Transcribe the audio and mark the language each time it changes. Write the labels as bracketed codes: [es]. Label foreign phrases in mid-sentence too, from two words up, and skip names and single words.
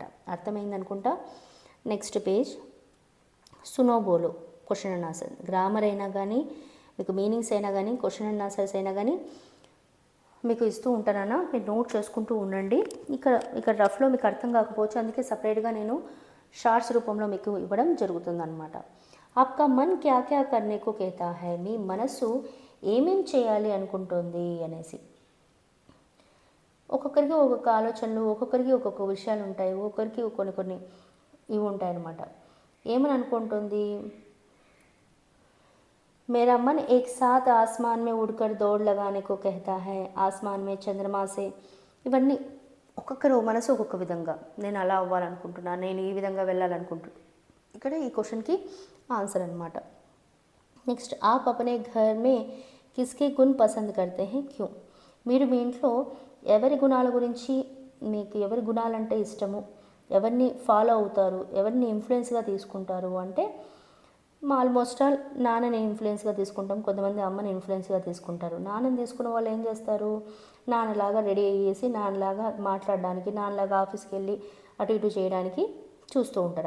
[te] అర్థమైందనుకుంటా. నెక్స్ట్ పేజ్. సునోబోలో [en] question and answer. [te] గ్రామర్ అయినా కానీ, మీకు మీనింగ్స్ అయినా కానీ, [en] question and answers [te] అయినా కానీ మీకు ఇస్తూ ఉంటానన్నా, మీరు నోట్ చేసుకుంటూ ఉండండి. ఇక్కడ ఇక్కడ రఫ్లో మీకు అర్థం కాకపోవచ్చు, అందుకే సపరేట్గా నేను షార్ట్స్ రూపంలో మీకు ఇవ్వడం జరుగుతుందన్నమాట. [hi] आपका मन क्या क्या करने को कहता है, [te] మీ మనసు ఏమేం చేయాలి అనుకుంటుంది అనేసి. ఒక్కొక్కరికి ఒక్కొక్క ఆలోచనలు, ఒక్కొక్కరికి ఒక్కొక్క విషయాలు ఉంటాయి, ఒక్కొక్కరికి కొన్ని కొన్ని ఇవి ఉంటాయి అన్నమాట. ఏమని అనుకుంటుంది, [hi] मेरा मन एक साथ आसमान में उड़कर दौड़ लगाने को कहता है, आसमान में चंद्रमा से. [te] ఇవన్నీ ఒక్కొక్కరు మనసు ఒక్కొక్క విధంగా, నేను అలా అవ్వాలనుకుంటున్నాను, నేను ఈ విధంగా వెళ్ళాలనుకుంటున్నాను. ఇక్కడ ఈ క్వశ్చన్కి ఆన్సర్ అనమాట. నెక్స్ట్, [hi] आप अपने घर में किसके गुण पसंद करते हैं क्यों, [te] మీరు మీ ఇంట్లో ఎవరి గుణాల గురించి, మీకు ఎవరి గుణాలంటే ఇష్టము, ఎవరిని ఫాలో అవుతారు, ఎవరిని ఇన్ఫ్లుయెన్స్గా తీసుకుంటారు అంటే [en] almost all [te] నాన్నని ఇన్ఫ్లుయెన్స్గా తీసుకుంటాం, కొంతమంది అమ్మని ఇన్ఫ్లుయెన్స్గా తీసుకుంటారు. నాన్నని తీసుకున్న వాళ్ళు ఏం చేస్తారు, నాన్నలాగా రెడీ అయ్యేసి నాన్నలాగా మాట్లాడడానికి, నాన్నలాగా ఆఫీస్కి వెళ్ళి అటు ఇటు చేయడానికి చూస్తూ ఉంటారు.